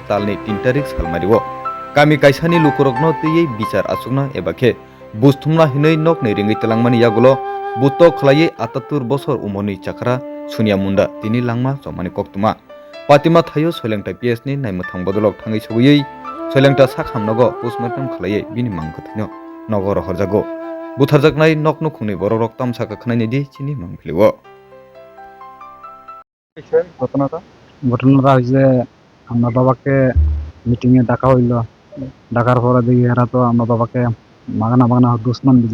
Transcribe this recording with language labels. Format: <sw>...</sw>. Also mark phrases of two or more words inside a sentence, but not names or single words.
<trp>talni 3 tarik salmario kami kaisani lukurokno tiyei bichar asukna ebakhe busthumna hinei nok nei ringi telangmani yagulo buto khlaiei 78 bosor umoni chakra sunia munda tini langma somani koktuma patima thayo soilengta PS ni naimuthang bodolok thangai soguyei soilengta sakhamnogo postmortem khlaiei bini mangkhathino nogoro horjago বুথারজাকনাই নকনু খুনি বড় রক্তাম সাকা খানাইনি দি চিনি মাংফিলিও</trp> <bn>ঘটনাটা হয়েছে আমার বাবাকে মিটিং এ ডাকা হইল। ডাকার পরে দেখি এরা তো আমার বাবাকে মাগানা দুশ্মন দিল।</bn>